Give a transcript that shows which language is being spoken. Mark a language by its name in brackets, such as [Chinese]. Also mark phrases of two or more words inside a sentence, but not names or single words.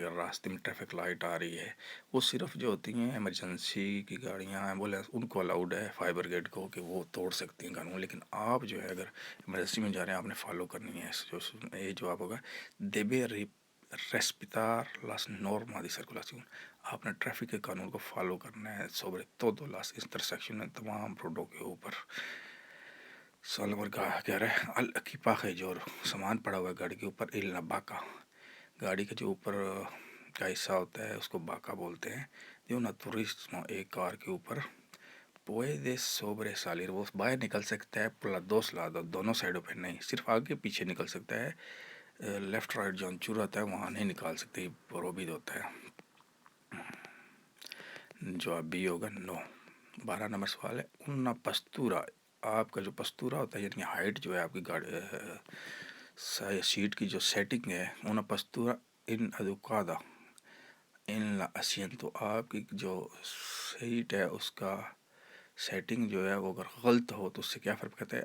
[Urdu] اگر راستے میں [English] traffic light [Urdu] آ رہی ہے وہ صرف جو ہوتی ہیں ایمرجنسی کی گاڑیاں ایمبولینس ان کو الاؤڈ ہے [English] fire brigade [Urdu] کو کہ وہ توڑ سکتی ہیں قانون، لیکن آپ جو ہے اگر ایمرجنسی میں جا رہے ہیں آپ نے فالو کرنی ہے. یہ جواب ہوگا. [Spanish] debe respetar las norma de circulación [Urdu] آپ نے ٹریفک کے قانون کو فالو کرنا ہے [Spanish] sobre todo las intersecciones [Urdu] تمام روڈوں کے اوپر. سوال نمبر 11 الاکیپاje جو سامان پڑا ہوا ہے گاڑی کے اوپر [Spanish] el baca [Urdu] گاڑی کے جو اوپر کا حصہ ہوتا ہے اس کو باکا بولتے ہیں. جو نا توریسمو ایک کار کے اوپر [Spanish] puede sobresalir [Urdu] وہ باہر نکل سکتا ہے پر [Spanish] dos lados [Urdu] دونوں سائڈوں پہ نہیں، صرف آگے پیچھے نکل سکتا ہے. [English] left right [Urdu] جو انچور آتا ہے وہاں نہیں نکال سکتے، پروبید ہوتا ہے. جواب بی ہوگا 9. 12 نمبر سوال ہے [Spanish] una postura [Urdu] آپ کا جو پستورا ہوتا ہے یعنی ہائٹ جو ہے آپ کی گاڑی سیٹ کی جو سیٹنگ ہے [Spanish] una postura inadecuada en el asiento [Urdu] آپ کی جو سیٹ ہے اس کا سیٹنگ جو ہے وہ اگر غلط ہو تو اس سے کیا فرق پڑتا ہے؟